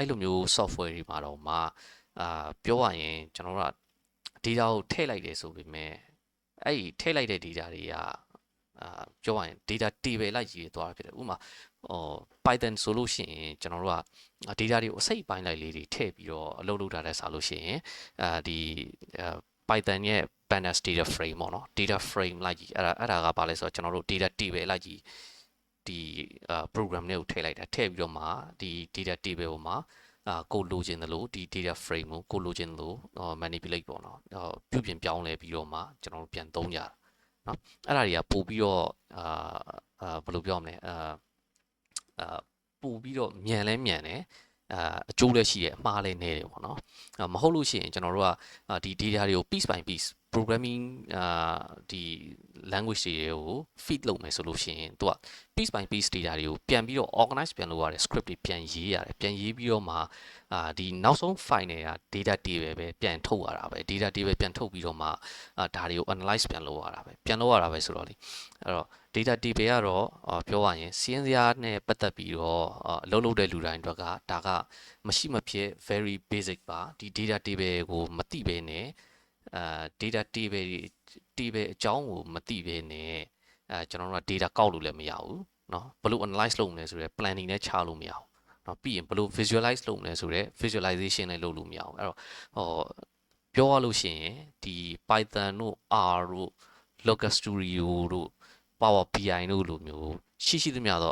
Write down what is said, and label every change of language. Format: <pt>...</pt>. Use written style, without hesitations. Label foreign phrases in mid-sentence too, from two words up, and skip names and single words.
<my>လိုမျိုး software တွေမှာတော့မှပြောရရင်ကျွန်တော်တို့က data ကိုထည့်လိုက်တယ်ဆိုပေမဲ့အဲ့ဒီထည့်လိုက်တဲ့ data တွေကပြောရရင်</my> <en>data table</en> <my>လိုက် ကြီးသွားတာဖြစ်တယ်ဥပမာPython ဆိုလို့ရှိရင်ကျွန်တော်တို့က data တွေကိုအစိတ်ပိုင်းလိုက်လေးတွေထည့်ပြီးတော့အ လုပ်လုပ်ထားတဲ့ဆိုလို့ရှိရင်ဒီ Python ရဲ့</my> <en>pandas data frame</en> <my>ပေါ့နော်</my> <en>data frame</en> <my>လိုက်ကြီးအဲ့ဒါကဘာလဲဆိုတော့ကျွန်တော်တို့</my> <en>data table</en> <my>လိုက်ကြီးဒီ program တွေကိုထည့်လိုက်တာထည့်ပြီးတော့မှဒီ</my> <en>data table</en> <my>ပေါ်မှာကိုလိုချင်တယ်လို့ဒီ</my> <en>data frame</en> <my>ကိုလိုချင်တယ်လို့manipulate ပေါ့နော်ပြုပြင်ပြောင်းလဲပြီးတော့မှကျွန်တော်တို့ပြန်သုံးကြတာเนาะအဲ့ဒါတွေကပို့ပြီးတော့ဘယ်လိုပြောမလဲ ပို့ပြီးတော့မြန်လဲမြန်တယ်အကျိုးလည်းရှိတယ်အမှားလည်းနည်းတယ်ပေါ့နော်မဟုတ်လို့ရှိရင်ကျွန်တော်တို့ကဒီ data တွေကို</my> <en>piece by piece programming</en> <my>ဒီ language တွေကို feed လုပ်မယ်ဆိုလို့ရှိရင်သူက</my> <en>piece by piece</en> <my>data တွေကိုပြန်ပြီးတော့ organize ပြန်လုပ်ရတယ် script တွေပြန်ရေးရတယ်ပြန်ရေးပြီးတော့မှဒီနောက်ဆုံး file တွေက</my> <en>data table</en> <my>ပဲပြန် ထုတ်ရတာပဲ</my> <en>data table</en> <my>ပြန်ထုတ်ပြီးတော့မှဒါတွေကို analyze ပြန်လုပ်ရတာပဲပြန်လုပ်ရတာပဲဆိုတော့လေအဲ့တော့</my> <en>data table</en> <my>ကတော့ပြောရရင်စီးရင်စရာနဲ့ပတ်သက်ပြီးတော့အလုပ်လုပ်တဲ့လူတိုင်းအတွက်ကဒါကမရှိမဖြစ်</my> <en>very basic</en> <my>ပါဒီ</my> <en>data table</en> <my>ကိုမသိဘဲနဲ့</my> <en>data table</en> <my>အကြောင်းကိုမသိဘဲနဲ့ကျွန်တော်တို့က data ကောက်လို့လည်းမရဘူးเนาะဘယ်လို analyze လုပ်မလဲဆိုတော့ planning နဲ့ချလို့မရဘူးเนาะပြီးရင်ဘယ်လို visualize လုပ်မ လဲဆိုတော့ visualization လည်းလုပ်လို့မရဘူးအဲ့တော့ပြောရလို့ရှိရင်ဒီ Python တို့ R တို့ Looker Studio တို့ Power BI တို့လိုမျိုးရှိသမျှသော</my>